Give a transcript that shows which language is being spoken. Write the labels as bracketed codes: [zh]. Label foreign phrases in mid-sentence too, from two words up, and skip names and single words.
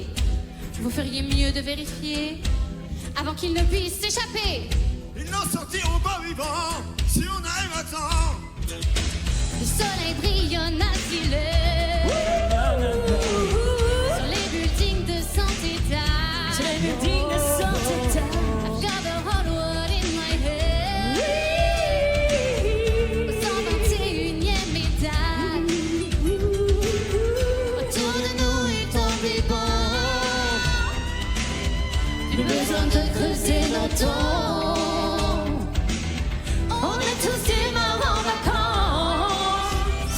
[fr] Vous feriez mieux de vérifier avant qu'ils ne puissent s'échapper. Ils n'en sortiront pas vivants si on arrive à temps. Le soleil brillonne à filet sur les buildings de 100 étages. Sur les buildings de 100 étages. [en] I've got the whole world in my head. [fr] Au 121e étage. Autour de nous il tombe des bombes. Plus besoin de creuser nos tombes. On est tous des morts en vacances.